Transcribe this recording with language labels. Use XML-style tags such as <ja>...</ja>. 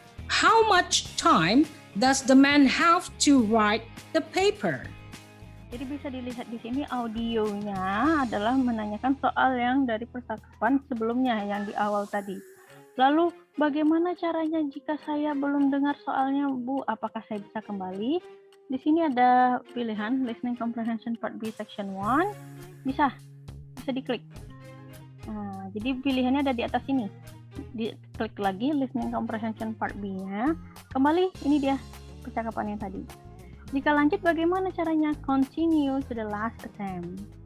<en>How much time does the man have to write the paper?</en> <id>Jadi bisa dilihat di sini audionya adalah menanyakan soal yang dari percakapan sebelumnya yang di awal tadi. Lalu bagaimana caranya jika saya belum dengar soalnya, Bu? Apakah saya bisa kembali? Di sini ada pilihan listening comprehension part B section 1. Bisa diklik. Nah, jadi pilihannya ada di atas ini. Diklik lagi listening comprehension part B-nya. Kembali, ini dia percakapan yang tadi. Jika lanjut bagaimana caranya?</id> <en>Continue to the last attempt.</en>